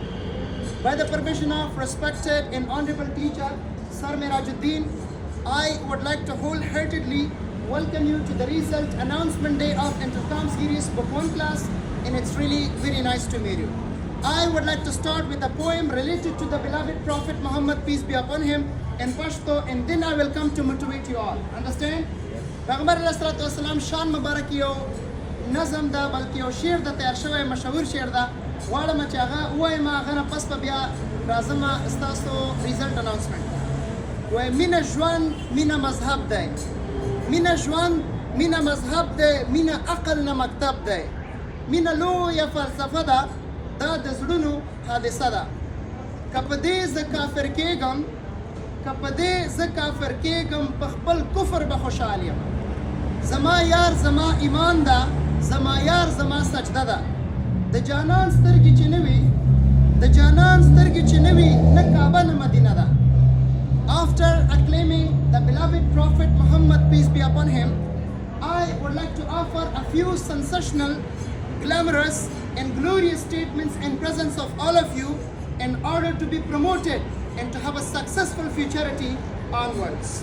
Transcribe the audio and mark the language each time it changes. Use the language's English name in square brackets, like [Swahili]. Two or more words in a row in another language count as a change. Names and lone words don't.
[English] By the permission of respected and honorable teacher, Sir Mirajuddin, I would like to wholeheartedly welcome you to the result announcement day of Intercom Series Book 1 class, and it's really very nice to meet you. I would like to start with a poem related to the beloved Prophet Muhammad, peace be upon him, in Pashto, and then I will come to motivate you all. Understand? [Pashto] Payghambar [Arabic] عليه الصلاة والسلام [Pashto] شان مبارک یو نظم دا بلکې یو شعر د تیار شوی مشهور شعر دا غواړم چې هغه ووایم هغه نه پس به بیا راځم ستاسو [English] result announcement [Pashto] وایي مینه ژوند مینه مذهب دی مینه ژوند مینه مذهب دی مینه عقل نه مکتب دی مینه لویه فلسفه ده دا د زړونو حادثه ده که په دې زه کافر کېږم که په دې زه کافر کېږم په خپل کفر به خوشحال یم زما یار زما ایمان ده زما یار زما سجده ده د جانان سترګې چې نه وي د جانان سترګې چې نه وي نه کعبه نه مدینه ده. [English] After acclaiming the beloved Prophet Muhammad, peace be upon him, I would like to offer a few sensational, glamorous and glorious statements in presence of all of you in order to be promoted and to have a successful futurity onwards.